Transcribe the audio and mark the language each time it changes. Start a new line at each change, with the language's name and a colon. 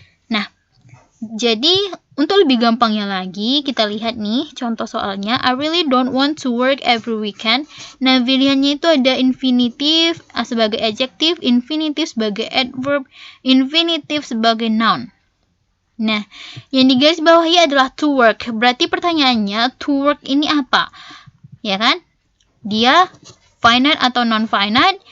Indonesian: Nah, jadi untuk lebih gampangnya lagi, kita lihat nih contoh soalnya.
English: I really don't want to work every weekend.
Indonesian: Nah, pilihannya itu ada infinitive sebagai adjective, infinitive sebagai adverb, infinitive sebagai noun. Nah, yang digaris bawahi adalah to work. Berarti pertanyaannya, to work ini apa? Ya kan? Dia finite atau non-finite.